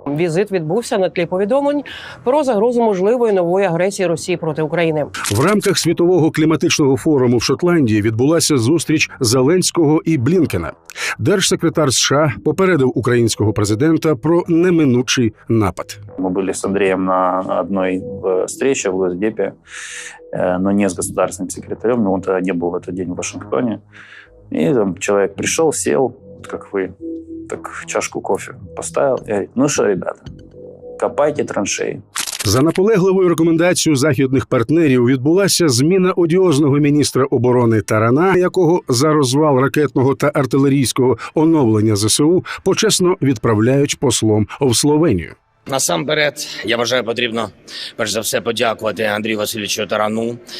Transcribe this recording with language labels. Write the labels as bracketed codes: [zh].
[uk] Візит відбувся на тлі повідомлень про загрозу можливої нової агресії Росії проти України. В рамках Світового кліматичного форуму в Шотландії відбулася зустріч Зеленського і Блінкена. Держсекретар США попередив українського президента про неминучий напад. [ru] Мы были с Андреем на одной встрече в Госдепе, но не с государственным секретарем, он тогда не был в этот день в Вашингтоне. И там человек пришел, сел, как вы, так чашку кофе поставил и говорит: ну что, ребята, копайте траншеї. [uk] За наполегливою рекомендацією західних партнерів відбулася зміна одіозного міністра оборони Тарана, якого за розвал ракетного та артилерійського оновлення ЗСУ почесно відправляють послом в Словенію. Насамперед, я вважаю, потрібно, перш за все, подякувати Андрію Васильовичу Тарану.